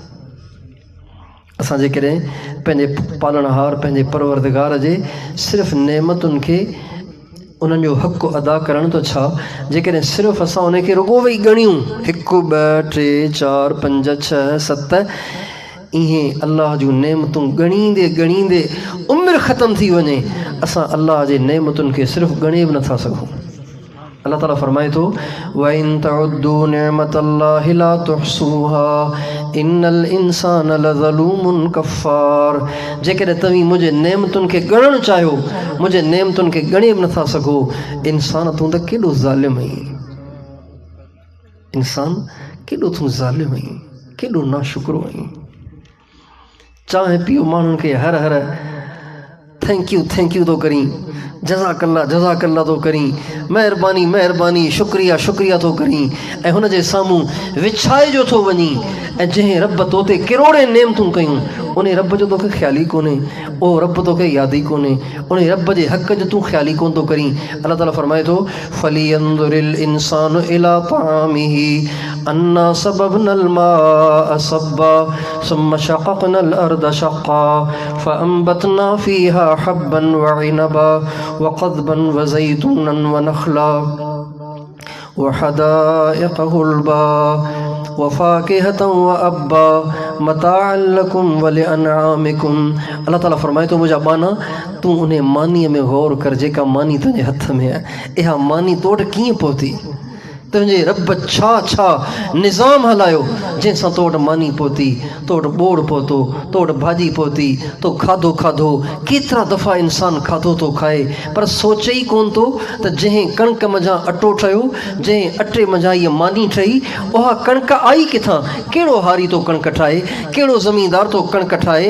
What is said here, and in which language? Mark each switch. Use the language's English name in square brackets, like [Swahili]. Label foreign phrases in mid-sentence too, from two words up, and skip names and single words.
[Sindhi] असां जेकॾहिं पंहिंजे पालणहार पंहिंजे परवरदिगार जे सिर्फ़ु नेमतुनि खे उन्हनि जो हक़ु अदा करण तो छा, जेकॾहिं सिर्फ़ु असां उनखे रुॻो वेही ॻणियूं 1 2 3 4 5 6 7 ईअं अलाह जूं नेमतूं ॻणींदे ॻणींदे उमिरि ख़तमु थी वञे, असां अलाह जे नेमतुनि खे सिर्फ़ु ॻणे बि नथा सघूं। अल्लाह ताला फरमाए थो [Arabic] وإن تعدوا نعمة الله لا تحصوها إن الإنسان لظلوم كفار. [Sindhi] जेकॾहिं तव्हीं मुंहिंजे नेमतुनि खे ॻणणु चाहियो, मुंहिंजे नेमतुनि खे ॻणे बि नथा सघो, इंसान तूं त केॾो ज़ालिम आहीं, इंसान केॾो तूं ज़ालिम आहीं, केॾो नाशुक्रो आहीं। चांहि पीओ माण्हुनि खे हर हर [English] thank you [Sindhi] थो करीं, जज़ाकल्ला थो करीं, महिरबानी महिरबानी शुक्रिया थो करीं, ऐं हुन जे साम्हूं विछाइजो थो वञी। ऐं जंहिं रब तो ते किरोड़े नेमतूं कयूं, उन रब जो तोखे ख़्याल ई कोन्हे, उहो रब तोखे यादि ई कोन्हे, उन रब जे हक़ जो तूं ख़्याल ई कोन थो करीं। अल्लाह ताला फरमाए थो [Arabic] فلينظر الإنسان إلى طعامه أنا صببنا الماء صبا ثم شققنا الأرض شقا فأنبتنا فيها حبا وعنبا وقضبا وزيتونا ونخلا وحدائق غلبا وفاكهة وأبا متاعا لكم ولأنعامكم. [Sindhi] अल्लाह ताला फरमाए थो मुंहिंजा बाना, तूं उन मानीअ में गौर कर जेका मानी तुंहिंजे हथ में आहे। इहा मानी तो वटि कीअं पहुती, तुंहिंजे रब छा छा निज़ाम हलायो जंहिंसां तो वटि मानी पहुती, तो वटि ॿोड़ पहुतो, तो वटि भाॼी पहुती, तो खाधो केतिरा दफ़ा इंसानु खाधो थो खाए पर सोचे ई कोन थो त जंहिं कणिक मंझां अटो ठहियो, जंहिं अटे मंझां इहा मानी ठही, उहा कणिक आई किथां, कहिड़ो हारी तो कणिक ठाहे, कहिड़ो ज़मीनदार तो कणिक ठाहे।